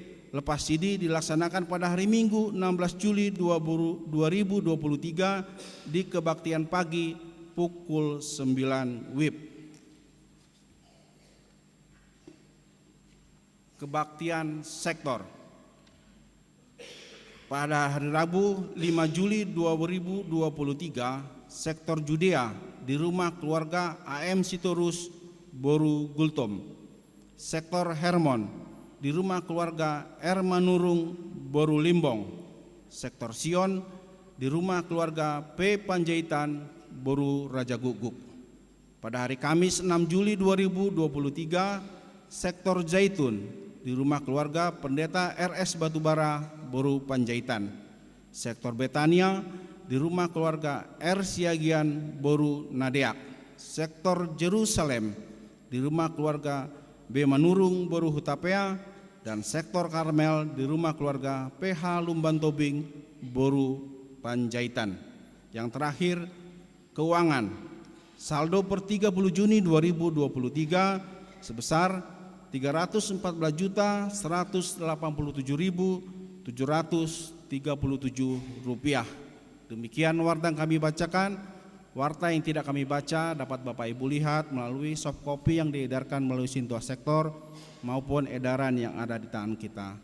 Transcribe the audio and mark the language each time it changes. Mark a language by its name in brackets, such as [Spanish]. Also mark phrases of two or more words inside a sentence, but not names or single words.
[Indonesian] Lepas sidi dilaksanakan pada hari Minggu 16 Juli 2023 di kebaktian pagi pukul 9 WIB. Kebaktian sektor. Pada hari Rabu 5 Juli 2023, sektor Judea di rumah keluarga AM Sitorus Boru Gultom. Sektor Hermon di rumah keluarga Ermanurung Boru Limbong. Sektor Sion di rumah keluarga P. Panjaitan Boru Raja Guguk. Pada hari Kamis 6 Juli 2023, sektor Zaitun di rumah keluarga Pendeta RS Batubara Boru Panjaitan. Sektor Betania di rumah keluarga R. Siagian Boru Nadeak. Sektor Jerusalem di rumah keluarga B. Manurung Boru Hutapea. dan sektor Karmel di rumah keluarga PH Lumban Tobing, Boru, Panjaitan. Yang terakhir, keuangan. Saldo per 30 Juni 2023 sebesar Rp347.737. Demikian warta yang kami bacakan. Warta yang tidak kami baca dapat Bapak Ibu lihat melalui [English] soft copy [Indonesian] yang diedarkan melalui Sintua Sektor maupun edaran yang ada di tangan kita.